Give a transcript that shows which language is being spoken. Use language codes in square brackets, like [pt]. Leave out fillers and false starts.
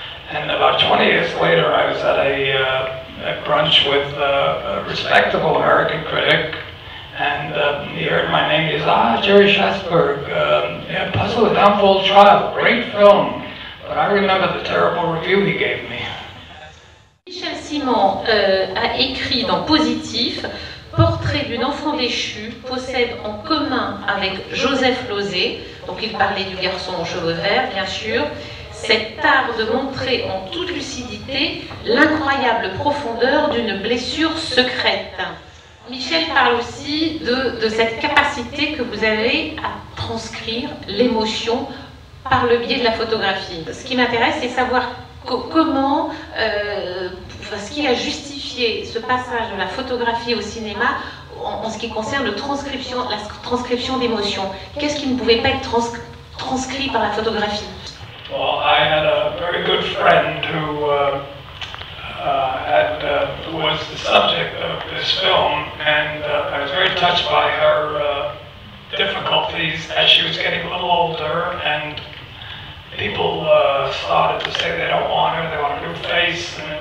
[en] And about 20 years later, I was at a brunch with a respectable American critic, and he heard my name. He said, Jerry Schatzberg, yeah, Puzzle of Downfall Trial, great film. But I remember the terrible review he gave me. [fr] Michel Simon a écrit dans Positif, Portrait d'une enfant déchue possède en commun avec Joseph Losey, donc il parlait du garçon aux cheveux verts bien sûr, cet art de montrer en toute lucidité l'incroyable profondeur d'une blessure secrète. Michel parle aussi de cette capacité que vous avez à transcrire l'émotion par le biais de la photographie. Ce qui m'intéresse, c'est savoir comment, ce qui a justifié ce passage de la photographie au cinéma en ce qui concerne la transcription d'émotions. Qu'est-ce qui ne pouvait pas être transcrit par la photographie? [en] Well, I had a very good friend who was the subject of this film, and I was very touched by her difficulties as she was getting a little older, and people started to say they don't want her, they want a new face.